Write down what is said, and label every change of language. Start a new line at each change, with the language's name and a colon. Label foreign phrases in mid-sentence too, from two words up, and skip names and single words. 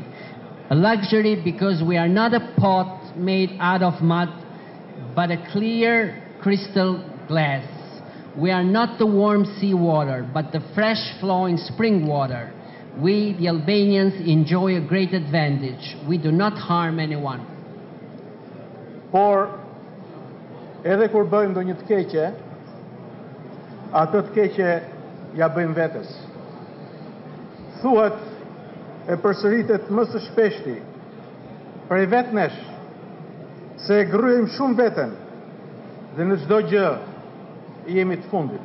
English: A luxury because we are not a pot made out of mud, but a clear crystal glass. We are not the warm sea water, but the fresh flowing spring water. We, the Albanians, enjoy a great advantage. We do not harm anyone.
Albanian: Por, edhe kur bëjmë ndonjë të keqe, atë të keqe ja bëjmë vetes. Thuhet e përsëritet më së shpeshti prej vetë nesh, se e gryejmë shumë veten dhe në çdo gjë jemi të fundit.